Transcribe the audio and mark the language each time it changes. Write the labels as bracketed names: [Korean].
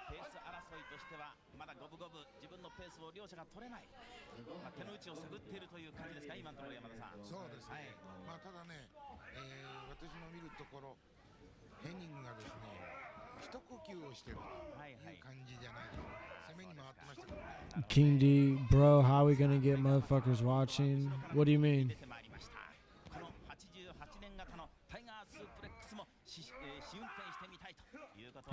[Japanese] ペース争いとしてはまだ五分五分、自分のペースを両者が取れない、手の内を探っているという感じですか、今のところ山田さん。そうですね。まあただね、私の見るところヘニングがですね一呼吸をしてるという感じじゃないでしょうか。攻めに回ってましたからね。 [English] King D, bro, how are we gonna get motherfuckers watching? What do you mean? [Japanese] この88年型のタイガースープレックスも試運転してみたいということ。